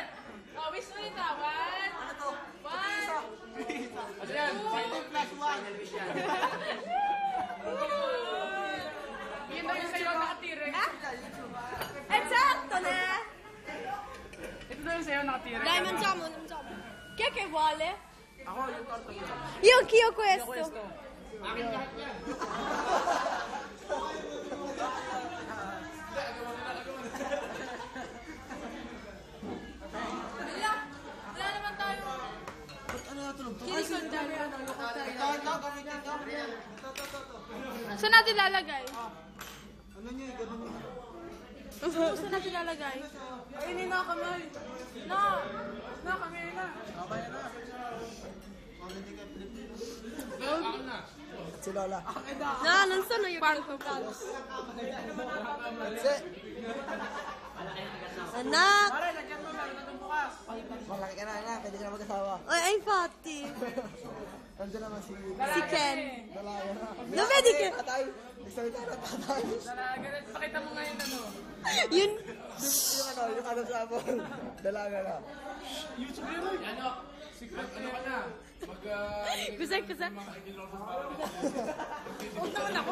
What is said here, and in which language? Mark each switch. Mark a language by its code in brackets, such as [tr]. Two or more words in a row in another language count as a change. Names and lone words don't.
[tl] Oh, wish ulit ha. 1. Ayan, 7 plus 1. Yun na yung sa'yo nakatira. [it] Esatto ne. [tl] Ito na yung sa'yo nakatira. [it] Dai, mangiamo. Chi è che vuole? [tl] Ako, yung torta ko. [it] Io anch'io questo. [tl] Akin lahat yan. Wala naman tayo. Saan natin lalagay? Ano nyo, gano'n nyo. Saan natin lalagay? Ay, hindi na kamay. No, kami na. Okay na. Si Lola. [it] No, non sono io che ho comprato. Si. [tl] Anak! Pare, lagyan mo, meron na itong bukas. Malaki ka na, pwede ka na mag-asawa. Ay, infatti. Nandiyan naman si Si Ken. Dalaga na. [it] Lo vedi che... [tl] Tatay. Nagsalita na tatay. Ganun, pakita mo ngayon ano. Yun... Yung ano sa abon. Dalaga na. YouTube yun. Ano? Secret, ano ka na? Cos'è? Huwag naman ako.